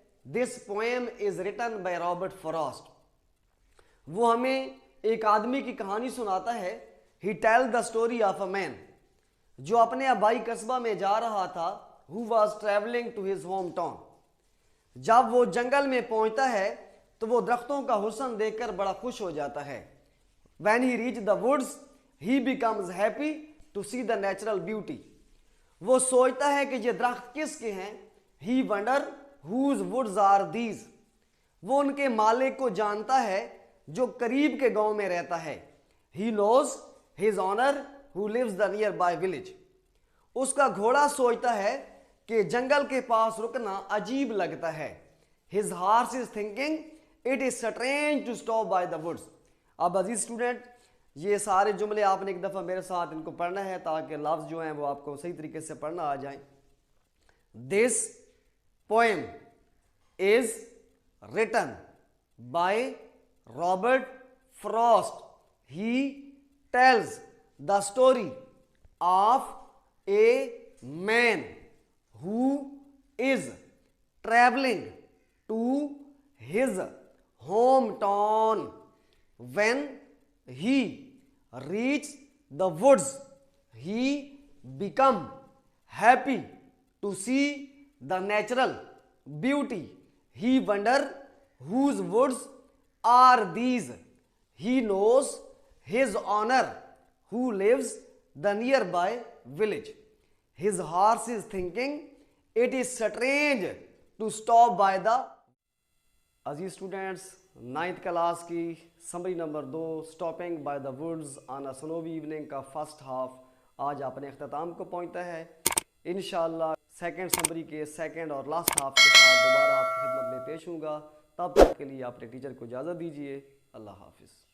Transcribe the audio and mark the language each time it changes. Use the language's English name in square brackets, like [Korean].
[English] This poem is written by Robert Frost. [Urdu] وہ ہمیں ایک آدمی کی کہانی سناتا ہے [English] he tell the story of a man [Urdu] جو اپنے آبائی قصبہ میں جا رہا تھا [English] Who was travelling to his home town. [Urdu] جب وہ جنگل میں پہنچتا ہے تو وہ درختوں کا حسن دیکھ کر بڑا خوش ہو جاتا ہے. [English] When he reached the woods, he becomes happy to see the natural beauty. [Urdu] وہ سوچتا ہے کہ یہ درخت کس کے ہیں. [English] He wonder whose woods are these. [Urdu] وہ ان کے مالک کو جانتا ہے جو قریب کے گاؤں میں رہتا ہے. [English] He knows his owner who lives the nearby village. [Urdu] اس کا گھوڑا سوچتا ہے کہ جنگل کے پاس رکنا عجیب لگتا ہے. [English] His horse is thinking it is strange to stop by the woods. [Urdu] اب عزیز اسٹوڈنٹ یہ سارے جملے آپ نے ایک دفعہ میرے ساتھ ان کو پڑھنا ہے تاکہ لفظ جو ہیں وہ آپ کو صحیح طریقے سے پڑھنا آ جائیں. [English] This poem is written by Robert Frost. He tells the story of a man who is travelling to his home town. When he reached the woods, he became happy to see the natural beauty. He wondered whose woods are these. He knows his owner who lives the nearby village. His horse is thinking it is strange to stop by the. [Urdu] Aziz students 9th class کی summary number 2 stopping by the woods on a سنووی evening کا first half آج اپنے اختتام کو پہنچتا ہے. انشاءاللہ second summary کے سیکنڈ اور لاسٹ ہاف کے ساتھ دوبارہ آپ کی خدمت میں پیش ہوں گا. تب تک کے لیے اپنے ٹیچر کو اجازت دیجیے. اللہ حافظ.